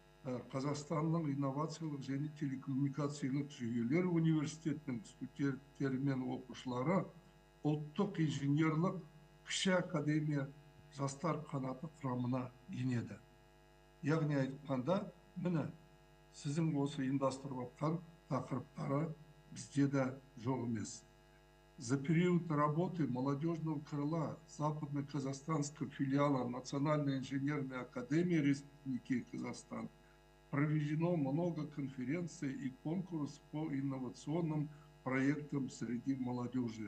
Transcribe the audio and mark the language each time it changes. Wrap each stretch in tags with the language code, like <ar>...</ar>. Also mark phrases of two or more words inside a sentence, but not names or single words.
<kk>Қазақстанның инновациялық және телекоммуникациялық жүйелер университетінің студенттері мен оқушылары ұлттық инженерлік кіші академия жастар қанаты құрамына енеді. Яғни айтқанда, міне, сіздің осы ұйымдастырып отқан тақырыптары бізде де жоқ емес.</kk> <ru>За период работы молодежного крыла Западно-Казахстанского филиала Национальной инженерной академии Республики Казахстан проведено много конференций и конкурсов по инновационным проектам среди молодежи.</ru>